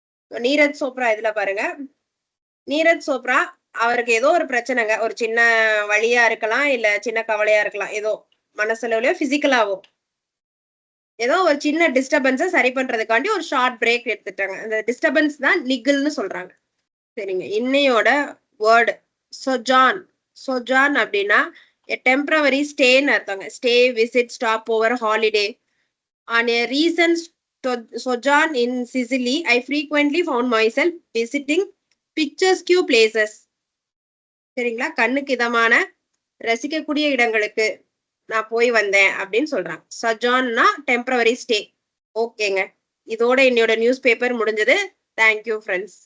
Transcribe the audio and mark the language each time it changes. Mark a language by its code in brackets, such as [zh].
[ta] நீரஜ் சோப்ரா இதுல பாருங்க, நீரஜ் சோப்ரா அவருக்கு ஏதோ ஒரு பிரச்சனைங்க, ஒரு சின்ன வழியா இருக்கலாம், இல்ல சின்ன கவலையா இருக்கலாம், ஏதோ மனசளவுலயோ பிசிக்கலாவோ ஏதோ ஒரு சின்ன டிஸ்டர்பன்ஸை சரி பண்றதுக்காண்டி ஒரு ஷார்ட் பிரேக் எடுத்துட்டாங்க. அந்த டிஸ்டர்பன்ஸ் தான் நிகிள்னு சொல்றாங்க. சரிங்க, இன்னையோட வேர்டு சொஜான் அப்படின்னா temporary ஸ்டேன்னு அர்த்தங்க. [en] Stay, visit, stopover, holiday. On a recent sojourn in Sicily, I frequently found myself visiting picturesque places. [ta] சரிங்களா, கண்ணுக்கு இதமான ரசிக்கக்கூடிய இடங்களுக்கு நான் போய் வந்தேன் அப்படின்னு சொல்றாங்க. சஜான்னா டெம்பரவரி ஸ்டே. ஓகேங்க, இதோட என்னோட நியூஸ் பேப்பர் முடிஞ்சது. [en] Thank you friends.